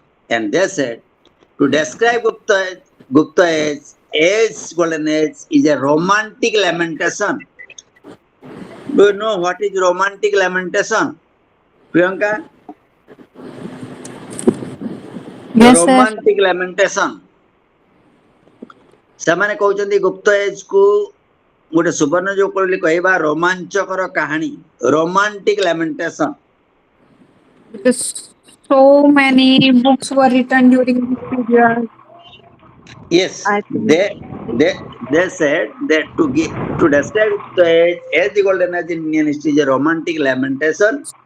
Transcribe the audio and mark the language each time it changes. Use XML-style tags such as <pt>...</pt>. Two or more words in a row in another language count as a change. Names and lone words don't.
<en>And they said, to describe Gupta age as golden age is a romantic lamentation. Do you know what is romantic lamentation, Priyanka? Yes, sir. Romantic lamentation.</en> <or>ସେମାନେ କହୁଛନ୍ତି ଗୁପ୍ତ ଏଜ୍ କୁ ଗୋଟେ ସୁବର୍ଣ୍ଣ ଯୁଗ କହିବା ରୋମାଞ୍ଚକର କାହାଣୀ,</or> <en>romantic lamentation. Because so many books were written during this period. Yes, I think. they said that to describe Gupta age as the golden age in Indian history is a romantic lamentation.</en>